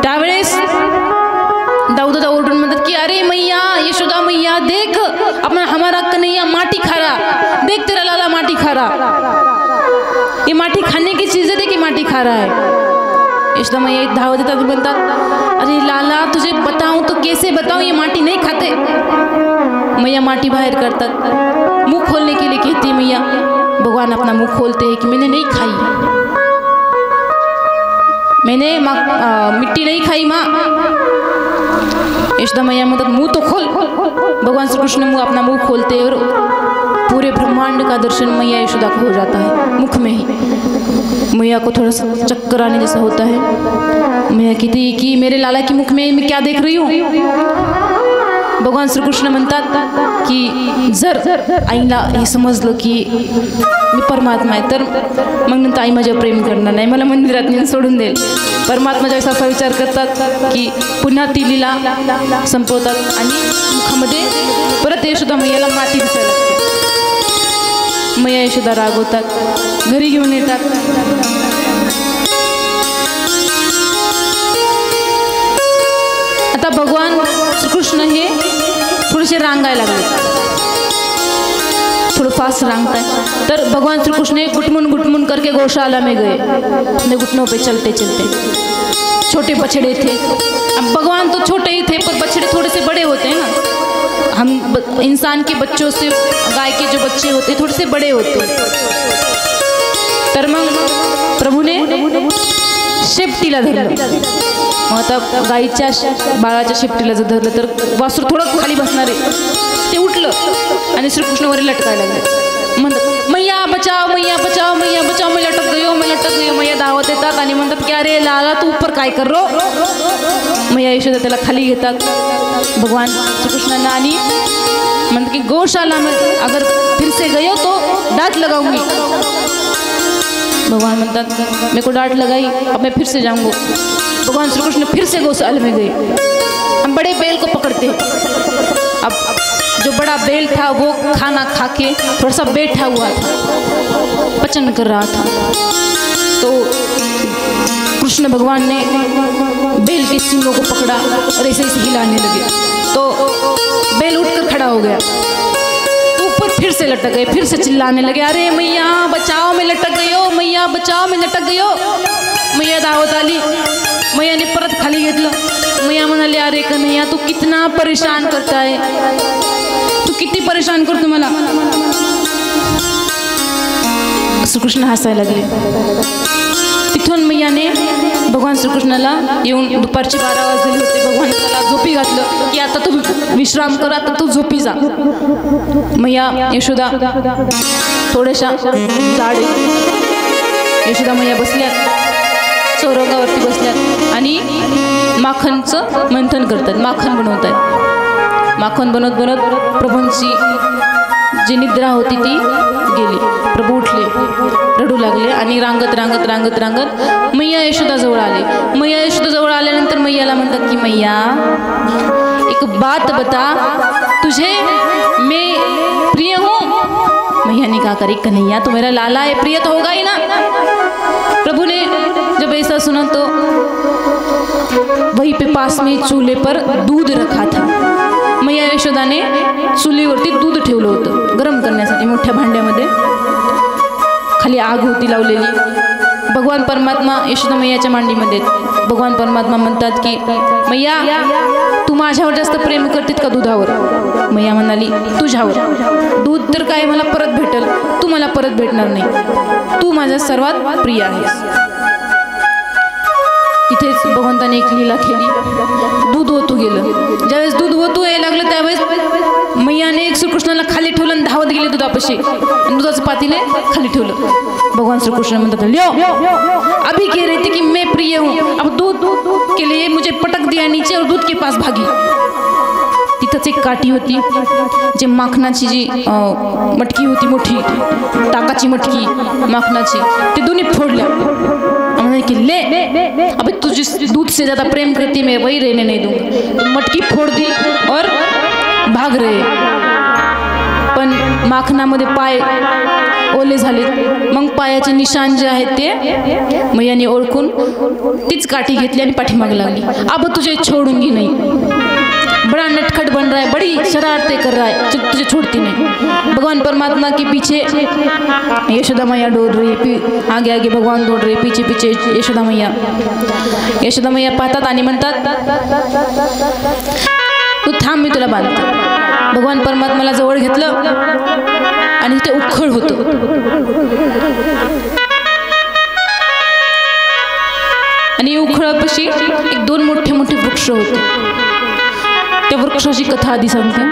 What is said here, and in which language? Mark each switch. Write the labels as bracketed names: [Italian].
[Marathi] त्यावेळेस दाऊदादा ओरडून म्हणतात की [Hindi] अरे मैया, यशोदा मैया, देख अपना हमारा कन्हैया माटी खा रहा, देख तेरा लाला माटी खा रहा, ये माटी खाने की चीज है, देखिए माटी खा रहा है. [Marathi] यशोदा मैया धावत येतात आणि म्हणतात [Hindi] अरे लाला तुझे बताऊं तो कैसे बताऊं, ये माटी नहीं खाते. [Marathi] मैया माटी बाहर करतात. [Hindi] मुंह खोलने के लिए कहती है मैया. भगवान अपना मुंह खोलते हैं कि मैंने नहीं खाई, मैंने मिट्टी नहीं खाई माँ. यशोदा मैया मतलब मुंह तो खोल. भगवान श्री कृष्ण अपना मुंह खोलते और पूरे ब्रह्मांड का दर्शन मैया यशोदा को हो जाता है मुख में ही. मैया को थोड़ा सा चक्कर आने जैसा होता है. मैया कहती कि मेरे लाला के मुख में मैं क्या देख रही हूँ. [Marathi] भगवान श्रीकृष्ण म्हणतात की जर आईला हे समजलं की मी परमात्मा आहे तर मग नंतर आई माझ्यावर प्रेम करणार नाही, मला मंदिरात नेऊन सोडून देईल. परमात्मा ज्यावेळेस असा विचार करतात की पुन्हा ती लीला संपवतात आणि मुखामध्ये परत यशोदा मैयाला माती दिसायला लागते. मैया यशोदा रागवतात, घरी घेऊन येतात. आता भगवान श्रीकृष्ण हे थोडेसे रांगायला लागले, [Hindi] थोड़ा फास्ट रांगता है. तर भगवान श्री कृष्ण गुटमुन करके गौशाला में गए. अपने घुटनों पे चलते चलते. छोटे बछड़े थे. अब भगवान तो छोटे ही थे पर बछड़े थोड़े से बड़े होते हैं ना. हम इंसान के बच्चों से गाय के जो बच्चे होते हैं थोड़े से बड़े होते हैं. [Marathi] तर मग प्रभूने शेपटीला धरलं. मग आता गाईच्या बाळाच्या शेपटीला जर धरलं तर वासरू थोडं खाली बसणार आहे. ते उठलं आणि श्रीकृष्णवर लटकायला लागले. म्हणतात [Hindi] मैया बचाव, मैया बचाव, मैया बचाव, मैं लटक गयो, मैं लटक गयो. [Marathi] मैया धावत येतात आणि म्हणतात की अरे लाला तू ऊपर काय कर रो. मैया यशोदा त्याला खाली घेतात भगवान श्रीकृष्णांना आणि म्हणतात की [Hindi] गौशाला में अगर फिर से गयो तो डांट लगाऊंगी. भगवान [Marathi] म्हणतात [Hindi] मेरे को डांट लगाई, अब मैं फिर से जाऊंगा. भगवान श्री कृष्ण फिर से गौशाला में गए. हम बड़े बैल को पकड़ते. अब जो बड़ा बैल था वो खाना खा के थोड़ा सा बैठा हुआ था, पचन कर रहा था. तो कृष्ण भगवान ने बेल के सिंगों को पकड़ा और ऐसे ऐसे हिलाने लगे, तो बेल उठकर खड़ा हो गया, तो ऊपर फिर से लटक गए, फिर से चिल्लाने लगे, अरे मैया बचाओ मैं लटक गई हो, मैया बचाओ मैं लटक गई हो। [Marathi] मैया धावत आली, मैयाने परत खाली घेतलं. मैया म्हणाले, अरे कन्हैया [Hindi] तू कितना परेशान करता है, [Marathi] तू किती परेशान करतो मला. श्रीकृष्ण हसायला लागले. तिथून मैयाने भगवान श्रीकृष्णाला येऊन दुपारची 12 वाजलेली होते, भगवान त्याला झोपी घातलं की आता तू विश्राम कर, आता तू झोपी जा. मैया यशोदा थोड्याशा जाड, यशोदा मैया बसल्यात चौरंगावरती बसल्यात आणि माखनचं मंथन करतात, माखन बनवत आहेत. माखन बनवत बनवत प्रभूंची जी निद्रा होती ती गेली. प्रभू उठले, रडू लागले आणि रांगत रांगत रांगत रांगत मैया यशोदाजवळ आले. मैया यशोदाजवळ आल्यानंतर मैयाला म्हणतात की [Hindi] मैया एक बात बता, तुझे मैं प्रिय हूँ. मैया ने कहा, करे कन्हैया तो मेरा लाला है, प्रिय तो होगा ही ना. प्रभु ने जब ऐसा सुना तो वहीं पे पास में चूल्हे पर दूध रखा था. [Marathi] मैया यशोदाने चुलीवरती दूध ठेवलं होतं गरम करण्यासाठी मोठ्या भांड्यामध्ये. खाली आग होती लावलेली. भगवान परमात्मा यशोदा मैयाच्या मांडीमध्ये. भगवान परमात्मा म्हणतात की मैया तू माझ्यावर जास्त प्रेम करतेत का दुधावर. मैया म्हणाली तुझ्यावर. दूध तर काय मला परत भेटेल, तू मला परत भेटणार नाही, तू माझ्या सर्वात प्रिय आहेस. तिथेच भगवंताने एक लीला केली. दूध ओतू गेलं. ज्यावेळेस दूध ओतू यायला लागलं त्यावेळेस मैयाने श्रीकृष्णाला खाली ठेवलं आणि धावत गेले दुधापाशी आणि दुधाचं पातीले खाली ठेवलं. भगवान श्रीकृष्ण म्हणतात, [Hindi] ल्यो अभी कह रही थी कि मैं प्रिय हूँ, अब दूध के लिए मुझे पटक दिया नीचे और दूध के पास भागी. [Marathi] तिथंच एक काठी होती, जे माखनाची जी मटकी होती मोठी, ताकाची मटकी माखनाची, ते दोन्ही फोडल्या. [Hindi] कि ले अबे तुझे दूध से ज़्यादा प्रेम करती मैं वही रहने नहीं दूंगा. तो मटकी फोड़ दी और भाग रहे. [Marathi] पण माखनामध्ये पाय ओले झाले. मग पायाचे निशाण जे आहेत ते मैयाने ओळखून तीच काठी घेतली आणि पाठीमागे लागली. [Hindi] अब तुझे छोडूंगी नहीं, बड़ा नटखट बन रहा है, बड़ी शरारतें कर रहा है, तुझे छोड़ती नहीं. भगवान परमात्मा के पीछे यशोदा मैया दौड़ रही, आगे आगे भगवान दौड़ रहे, पीछे पीछे यशोदा मैया. [Marathi] यशोदा मैया पाहतात आणि म्हणतात तू थांब, मी तुला बांधते. भगवान परमात्माला जवळ घेतलं आणि ते उखळ होतं. आणि उखळापाशी एक 2 मोठे मोठे वृक्ष होते. त्या वृक्षाची कथा आधी सांगते.